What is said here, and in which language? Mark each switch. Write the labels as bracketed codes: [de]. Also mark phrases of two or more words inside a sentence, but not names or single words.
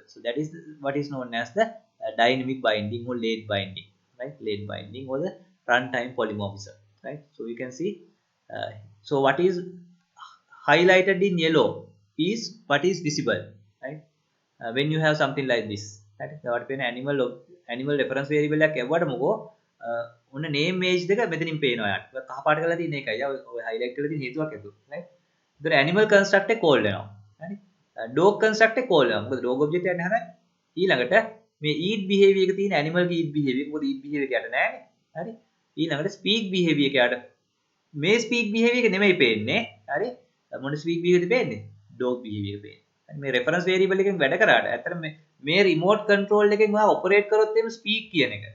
[en] So that is what is known as the dynamic binding or late binding, right? Late binding or the runtime polymorphism, right? So you can see, so what is highlighted in yellow is what is visible, right? When you have something like this, right? [si] ඒවට පේන [en] animal reference variable [si] එකක් එව්වට මොකෝ ඔන්න [en] name image [si] දෙක මෙතනින් පේනවා යාට. කහ පාට කරලා තියෙන එකයි. ඔය highlight කරලා තියෙන හේතුවක් ඇතුව, right? ඒතර [en] animal construct [si] එක call වෙනවා. හරි? [en] dog construct [si] එක call වෙනවා. මොකද [en] dog object [si] එකක් නැහැ. ඊළඟට මේ [en] eat behavior [si] එක තියෙන animal ගේ [en] eat behavior [si] එක මොකද [en] eat behavior [si] එක යට නැහැනේ. හරි? ඊළඟට [en] speak behavior [si] එක යට මේ [en] speak behavior [si] එක නෙමෙයි පේන්නේ. හරි? මොන [en] speak behavior [si] එකද පේන්නේ? [en] dog behavior [si] එක පේන්නේ. මේ [en] reference variable [si] එකෙන් වැඩ කරාට ඇත්තට මේ [en] remote control [si] එකෙන් ඔයා operate කරොත් එහෙම speak කියන එක.